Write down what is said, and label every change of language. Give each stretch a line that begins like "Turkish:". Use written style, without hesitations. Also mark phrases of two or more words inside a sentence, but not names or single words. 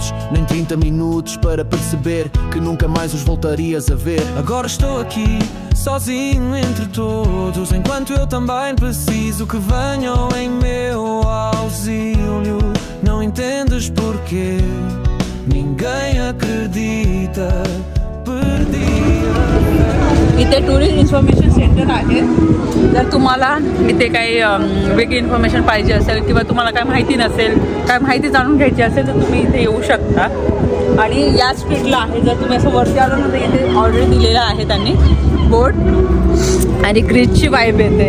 Portuguese: Nem 30 minutos para perceber que nunca mais os voltarias a ver. Agora estou aqui, sozinho entre todos, enquanto eu também preciso que venham em meu auxílio. Não entendes porquê? Ninguém acredita. Perdi.
Marathi: इथे
English: tourist information center
Marathi: आहे. जर तुम्हाला इथे काही वेगळी इन्फॉर्मेशन पाहिजे असेल किंवा तुम्हाला काय माहिती नसेल काय माहिती जाणून घ्यायची असेल तर तुम्ही इथे येऊ शकता. आणि या स्ट्रीटला आहे जर तुम्ही असं वरती आलं ना तर इथे ऑर्डर दिलेला आहे त्यांनी बोट आणि ग्रीसची वाईब येते.